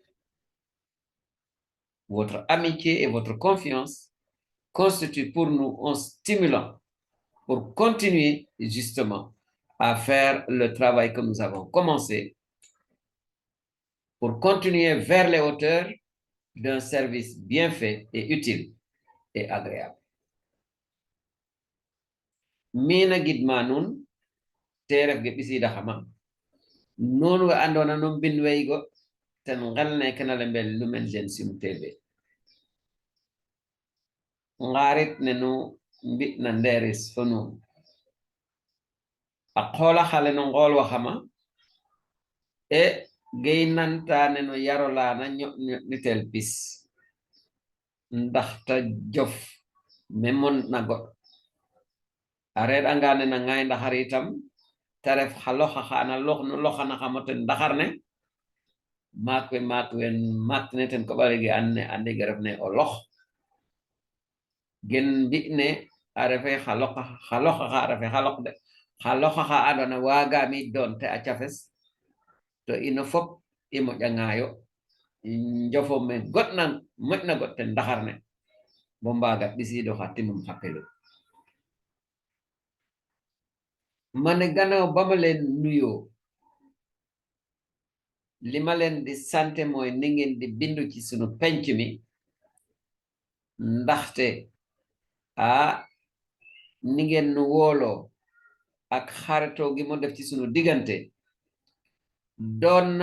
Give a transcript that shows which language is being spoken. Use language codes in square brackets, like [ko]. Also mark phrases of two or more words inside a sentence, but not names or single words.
[fr] Votre amitié et votre confiance constituent pour nous un stimulant pour continuer justement à faire le travail que nous avons commencé, pour continuer vers les hauteurs d'un service bien fait et utile et agréable. [srr] Mina gidma nun teref ge bisida xama non wa andona non bin weygo ten ngalne kenale mbel L'Human Gestion TV ngarit ne nu mbi na nderis fo nun a xola xale no ngol waxama e gey nanta ne no yarolana nitel bis ndaxta jof memon na got ared angane na ngay ndaxar itam taref xaloxa xana loxana xamaten ndaxar ne makwe matne ten ko balegi anne ande garef ne o lox gen bi ne a refe xaloxa xa refe xalox de xaloxa xa andona waga mi don te a cafes to ino fop i moƴa ŋaayo njofo me goɗna moƴna goɗ ten ndaxar ne bo mbaga ɓisiido xa timum xa pelu [wo] mane gannaaw ba ma leen nuyoo li ma leen di sante mooy ni ngeen di bindu ci sunu penc mi ndaxte ni ngeen nu wooloo ak xaritoo gi mu def ci sunu diggante doon na